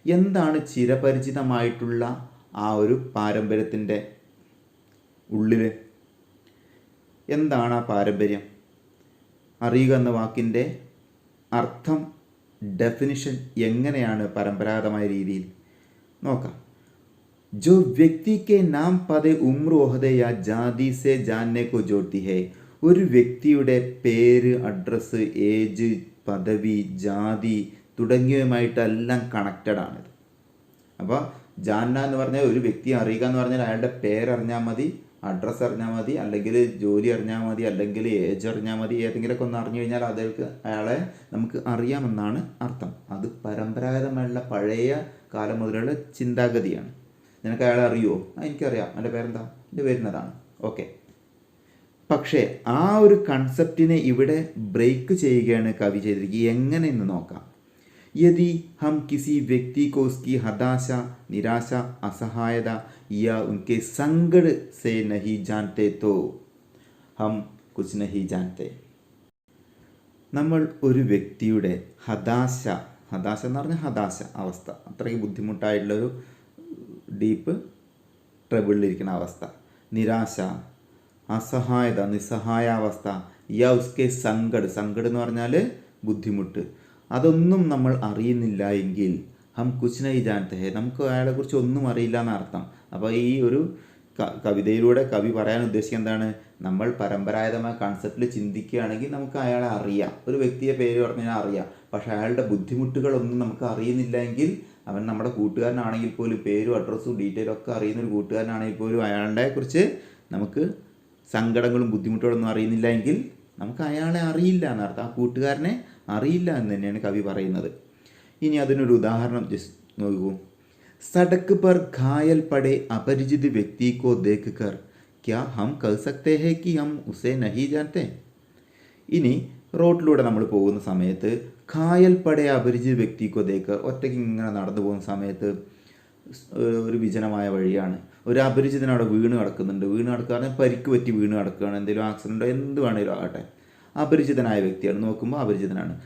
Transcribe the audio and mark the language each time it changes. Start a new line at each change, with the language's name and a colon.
Malayalam: എന്താണ് ചിരപരിചിതമായിട്ടുള്ള ആ ഒരു പാരമ്പര്യത്തിൻ്റെ ഉള്ളിൽ? എന്താണ് ആ പാരമ്പര്യം? അറിയുക എന്ന വാക്കിൻ്റെ അർത്ഥം, ഡെഫിനിഷൻ എങ്ങനെയാണ് പരമ്പരാഗതമായ രീതിയിൽ നോക്കാം.
Hindi: जो व्यक्ति के नाम पदे उम्र ओहदे या जाति से जानने को जोड़ती है.
Malayalam: ഒരു വ്യക്തിയുടെ പേര്, അഡ്രസ്സ്, ഏജ്, പദവി, ജാതി തുടങ്ങിയവയുമായിട്ടെല്ലാം കണക്റ്റഡ് ആണിത്. അപ്പോൾ ജാന്ന എന്ന് പറഞ്ഞാൽ ഒരു വ്യക്തിയെ അറിയുക എന്ന് പറഞ്ഞാൽ അയാളുടെ പേരറിഞ്ഞാൽ മതി, അഡ്രസ്സ് അറിഞ്ഞാൽ മതി, അല്ലെങ്കിൽ ജോലി അറിഞ്ഞാൽ മതി, അല്ലെങ്കിൽ ഏജ് അറിഞ്ഞാൽ മതി. ഏതെങ്കിലുമൊക്കെ ഒന്ന് അറിഞ്ഞു കഴിഞ്ഞാൽ അയാളെ നമുക്ക് അറിയാമെന്നാണ് അർത്ഥം. അത് പരമ്പരാഗതമായുള്ള പഴയ കാലം മുതലുള്ള ചിന്താഗതിയാണ്. നിനക്ക് അയാളെ അറിയുമോ? എനിക്കറിയാം, എൻ്റെ പേരെന്താ, എൻ്റെ പേരിനതാണ്, ഓക്കെ. പക്ഷേ ആ ഒരു കൺസെപ്റ്റിനെ ഇവിടെ ബ്രേക്ക് ചെയ്യുകയാണ് കവി ചെയ്തിരിക്കുക. എങ്ങനെ എന്ന് നോക്കാം.
Hindi: യദി ഹം കിസി വ്യക്തി को उसकी हताशा, निराशा, असहायता या उनके संकट से नहीं जानते तो हम कुछ नहीं जानते.
Malayalam: നമ്മൾ ഒരു വ്യക്തിയുടെ ഹതാശ എന്ന് പറഞ്ഞാൽ ഹതാശ അവസ്ഥ, അത്രയ്ക്ക് ബുദ്ധിമുട്ടായിട്ടുള്ളൊരു ഡീപ്പ് ട്രബിളിലിരിക്കുന്ന അവസ്ഥ, നിരാശ, അസഹായത, നിസ്സഹായാവസ്ഥ,
Hindi: യാ ഉസ്കെ സങ്കട്
Malayalam: എന്ന് പറഞ്ഞാൽ ബുദ്ധിമുട്ട്, അതൊന്നും നമ്മൾ അറിയുന്നില്ല എങ്കിൽ
Hindi: ഹം കുച്ച് നഹീ ജാൻതേ ഹേ,
Malayalam: നമുക്ക് അയാളെക്കുറിച്ച് ഒന്നും അറിയില്ല എന്നർത്ഥം. അപ്പോൾ ഈ ഒരു കവിതയിലൂടെ കവി പറയാൻ ഉദ്ദേശിക്കുന്നത് എന്താണ്? നമ്മൾ പരമ്പരാഗതമായ കൺസെപ്റ്റിൽ ചിന്തിക്കുകയാണെങ്കിൽ നമുക്ക് അയാളെ അറിയാം, ഒരു വ്യക്തിയെ പേര് പറഞ്ഞാൽ അറിയാം. പക്ഷേ അയാളുടെ ബുദ്ധിമുട്ടുകളൊന്നും നമുക്ക് അറിയുന്നില്ല എങ്കിൽ അവൻ നമ്മുടെ കൂട്ടുകാരനാണെങ്കിൽ പോലും പേരും അഡ്രസ്സും ഡീറ്റെയിലും ഒക്കെ അറിയുന്ന ഒരു കൂട്ടുകാരനാണെങ്കിൽ പോലും അയാളുടെ കുറിച്ച് നമുക്ക് സങ്കടങ്ങളും ബുദ്ധിമുട്ടുകളൊന്നും അറിയുന്നില്ല എങ്കിൽ നമുക്ക് അയാളെ അറിയില്ല എന്നർത്ഥം. ആ കൂട്ടുകാരനെ അറിയില്ല എന്ന് തന്നെയാണ് കവി പറയുന്നത്. ഇനി അതിനൊരു ഉദാഹരണം ജസ്റ്റ് നോക്കൂ.
Hindi: സടക്ക് पर घायल पड़े अपरिचित व्यक्ति को देखकर क्या हम कह सकते हैं कि हम उसे नहीं जानते?
Malayalam: ഇനി റോഡിലൂടെ നമ്മൾ പോകുന്ന സമയത്ത്
Hindi: ഘായൽ പടേ അപരിചിത വ്യക്തിക്കോ ദേക്ക്,
Malayalam: ഒറ്റയ്ക്ക് ഇങ്ങനെ നടന്നു പോകുന്ന സമയത്ത് ഒരു വിജനമായ വഴിയാണ്, ഒരു അപരിചിതൻ അവിടെ വീണ് കിടക്കുന്നുണ്ട്. വീണ് കിടക്കുകയാണെങ്കിൽ പരിക്ക് പറ്റി വീണ് കിടക്കുകയാണ്, എന്തെങ്കിലും ആക്സിഡൻറ്റോ എന്ത് വേണമെങ്കിലും ആകട്ടെ, അപരിചിതനായ വ്യക്തിയാണ്. നോക്കുമ്പോൾ അപരിചിതനാണ്.